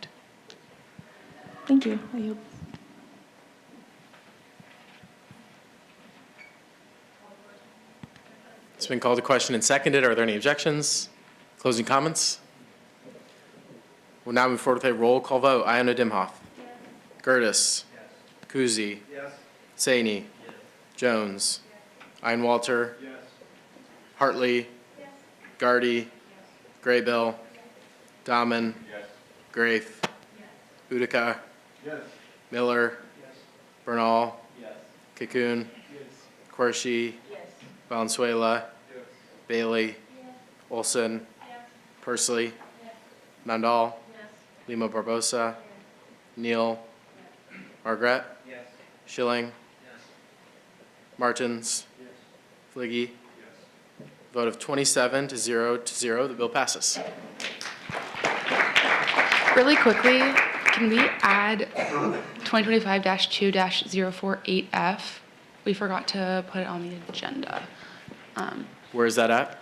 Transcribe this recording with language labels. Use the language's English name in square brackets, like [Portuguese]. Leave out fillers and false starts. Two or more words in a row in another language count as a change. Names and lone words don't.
[English] Thank you. I yield. It's been called to question and seconded. Are there any objections? Closing comments? We'll now move forward with a roll call vote. Iona Dimhoff. Yes. Gertis. Yes. Kuzi. Yes. Saini. Yes. Jones. Yes. Einwalter. Yes. Hartley. Yes. Gardy. Yes. Graybill. Yes. Dahman. Yes. Grafe. Yes. Utica. Yes. Miller. Yes. Bernal. Yes. Cocoon. Yes. Quershi. Yes. Valenzuela. Yes. Bailey. Yes. Olson. Yes. Pursley. Yes. Mandal. Yes. Lima Barbosa. Neal. Margaret. Yes. Schilling. Yes. Martins. Yes. Fliggy. Yes. Vote of 27 to 0, the bill passes. Really quickly, can we add 2025-2-048F? We forgot to put it on the agenda. Where is that at?